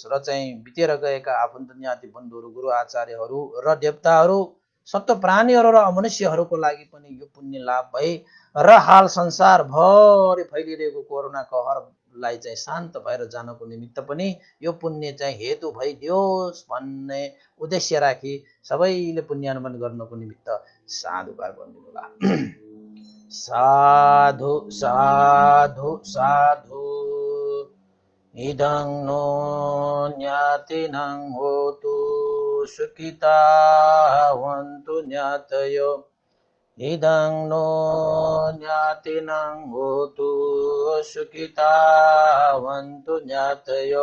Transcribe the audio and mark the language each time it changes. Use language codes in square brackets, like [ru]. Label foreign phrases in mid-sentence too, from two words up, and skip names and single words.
[ne] र चाहिँ बितेर गएका आफन्त ज्ञाति बन्धुहरू गुरु आचार्यहरू र देवताहरू सप्त प्राणीहरू र मनुष्यहरूको लागि पनि यो पुण्य लाभ भई र हाल संसारभरि फैलिरहेको कोरोना कहरलाई चाहिँ शान्त भएर जानको निमित्त पनि यो पुण्य चाहिँ हेतु भइदियोस् भन्ने उद्देश्य राखी सबैले पुण्यानुमान गर्नको निमित्त साधुकार गर्नुहोला। [pi] साधु साधु साधु। इदं नो ज्ञातिनं होतु सुखितावन्तु ज्ञातयो। इदं नो ज्ञातिनं होतु सुखितावन्तु ज्ञातयो।